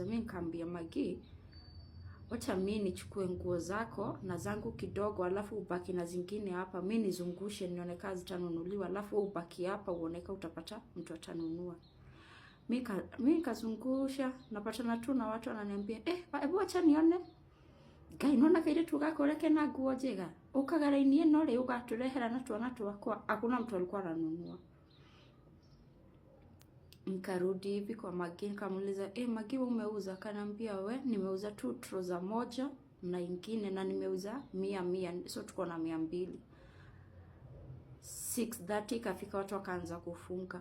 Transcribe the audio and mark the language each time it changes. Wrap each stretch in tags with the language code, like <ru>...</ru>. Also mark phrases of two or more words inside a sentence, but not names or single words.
<sw>Mimi nikamwambia Magi, wacha mimi nichukue nguo zako na zangu kidogo, alafu ubaki na zingine hapa, mimi nizungushe nione kazi zitanunuliwa, alafu ubaki hapa uoneka utapata mtu atanunua. Mimi kazungusha, napatana tu na watu wananiambia hebu acha nione.</sw> <ki>Ngai nona kaire tugakoreke na nguo njega. Ukagara-ini ino ri ugaturehera na twana twakwa.</ki> <sw>Hakuna mtu alikuwa ananunua. Nikarudi hivi kwa Magi nikamuuliza, Magi umeuza? Akaniambia nimeuza tu trouser moja na ingine na nimeuza 100. So tuko na 200. 6:30 kafika watu wakaanza kufunga.</sw>